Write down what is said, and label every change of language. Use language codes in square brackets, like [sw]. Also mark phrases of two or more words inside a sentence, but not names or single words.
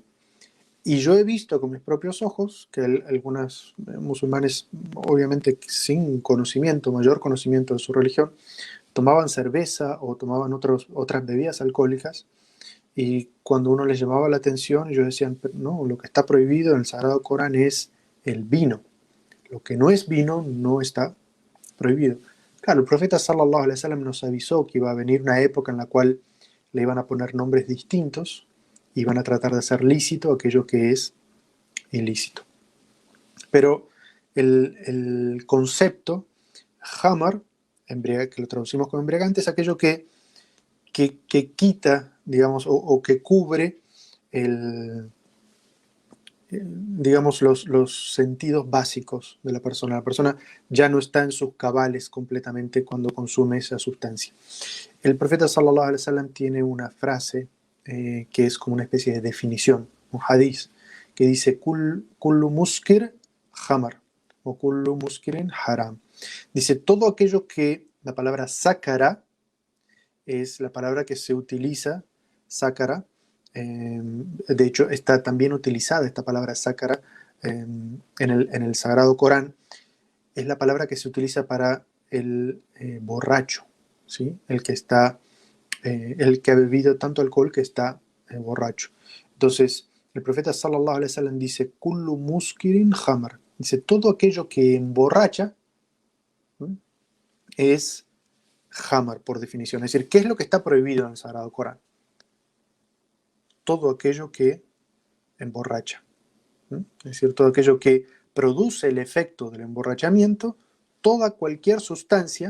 [es] Y yo he visto con mis propios ojos que algunos musulmanes, obviamente sin conocimiento, mayor conocimiento de su religión, tomaban cerveza o tomaban otras bebidas alcohólicas, y cuando uno les llamaba la atención, ellos decían, no, lo que está prohibido en el Sagrado Corán es el vino. Lo que no es vino no está prohibido. Claro, el profeta [ar] صلى الله عليه وسلم [es] nos avisó que iba a venir una época en la cual le iban a poner nombres distintos, y iban a tratar de hacer lícito aquello que es ilícito. Pero el concepto hamar, que lo traducimos como embriagante, es aquello que quita, digamos, o que cubre digamos, los sentidos básicos de la persona. La persona ya no está en sus cabales completamente cuando consume esa sustancia. El profeta [ar] صلى الله عليه وسلم [es] tiene una frase que es como una especie de definición, un hadith, que dice [ar] كل مسكر خمر [es] o [ar] كل مسكر حرام. [es] Dice, todo aquello que la palabra sácara es la palabra que se utiliza, sácara. De hecho, está también utilizada esta palabra sácara en el Sagrado Corán. Es la palabra que se utiliza para el borracho, ¿sí? El que ha bebido tanto alcohol que está borracho. Entonces, el profeta [ar] صلى الله عليه وسلم [es] dice, [ar] كل مسكر خمر. [es] Dice, todo aquello que emborracha, ¿sí?, es hamar por definición. Es decir, ¿qué es lo que está prohibido en el Sagrado Corán? Todo aquello que emborracha, ¿sí? Es decir, todo aquello que produce el efecto del emborrachamiento cualquier sustancia.